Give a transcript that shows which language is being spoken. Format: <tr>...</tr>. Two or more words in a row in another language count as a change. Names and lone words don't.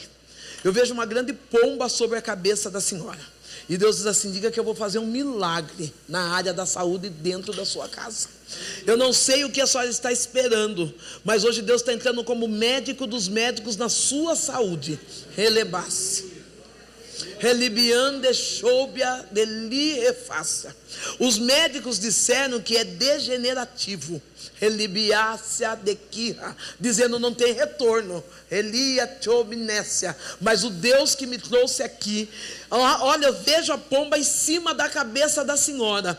<pt>Eu vejo uma grande pomba sobre a cabeça da senhora, e Deus diz assim: diga que eu vou fazer um milagre na área da saúde dentro da sua casa. Eu não sei o que a senhora está esperando, mas hoje Deus está entrando como médico dos médicos na sua saúde. Relebasse, relibiande choubia deli refácia. Os médicos disseram que é degenerativo. Relibiácia de quirra, dizendo não tem retorno. Elia chobnécia. Mas o Deus que me trouxe aqui, olha, eu vejo a pomba em cima da cabeça da senhora.</pt>